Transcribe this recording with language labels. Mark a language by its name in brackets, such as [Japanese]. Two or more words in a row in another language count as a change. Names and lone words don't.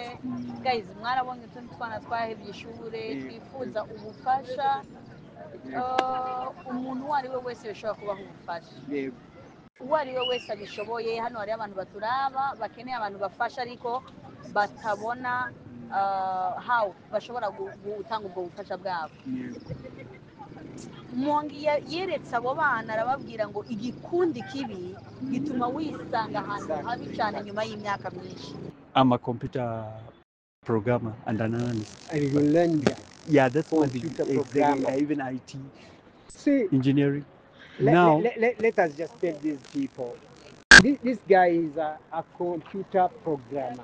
[Rundi] Guys, mwarabonye utundi twana twahebye ishure twifuza ubufasha. Umuntu uwo ari we wese bishobora kubaha ubufasha, uwo ari we wese abishoboye. Hano hariho abantu baturaba bakeneye abantu bafasha ariko batabona how bashobora gutanga ubwo bufasha bwabo. Mwangi yeretse abo bana arababwira ngo igikundi kibi gituma wisanga ahantu habi cyane nyuma y'imyaka myinshi. [English] I'm a computer programmer and an analyst. I will learn that. Yeah, that's what computer exactly, even IT. See, engineering. Now, let us just tell these people. This guy is a computer programmer.